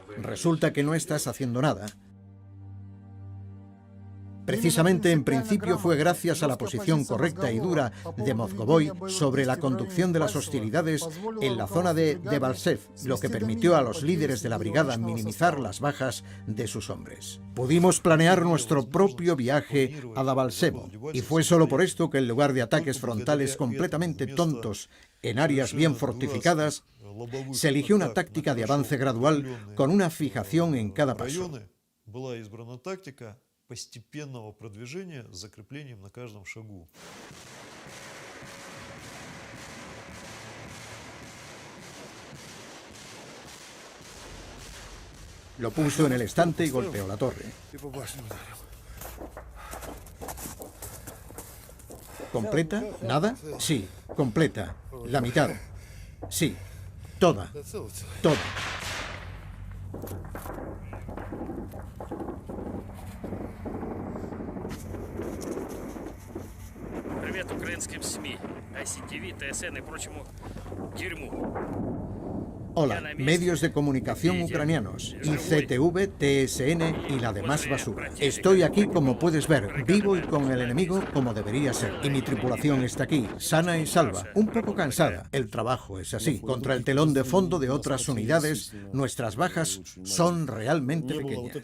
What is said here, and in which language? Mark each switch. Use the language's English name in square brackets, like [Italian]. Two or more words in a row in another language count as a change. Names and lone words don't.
[Spanish] Resulta que no estás haciendo nada. Precisamente en principio fue gracias a la posición correcta y dura de Mozgovoy sobre la conducción de las hostilidades en la zona de Debaltseve, lo que permitió a los líderes de la brigada minimizar las bajas de sus hombres. Pudimos planear nuestro propio viaje a Debaltseve, y fue solo por esto que en lugar de ataques frontales completamente tontos en áreas bien fortificadas, se eligió una táctica de avance gradual con una fijación en cada paso. [Russian] Постепенного продвижения с закреплением на каждом шагу. [Spanish] Lo puso en el estante y golpeó la torre. ¿Completa? ¿Nada? Sí, completa. La mitad. Sí, toda. Toda. [Russian] Привет украинским СМИ. ICTV, ТСН и прочему дерьму. [Spanish] Hola, medios de comunicación ucranianos, ICTV, TSN y la demás basura. Estoy aquí, como puedes ver, vivo y con el enemigo como debería ser. Y mi tripulación está aquí, sana y salva, un poco cansada. El trabajo es así. Contra el telón de fondo de otras unidades, nuestras bajas son realmente pequeñas.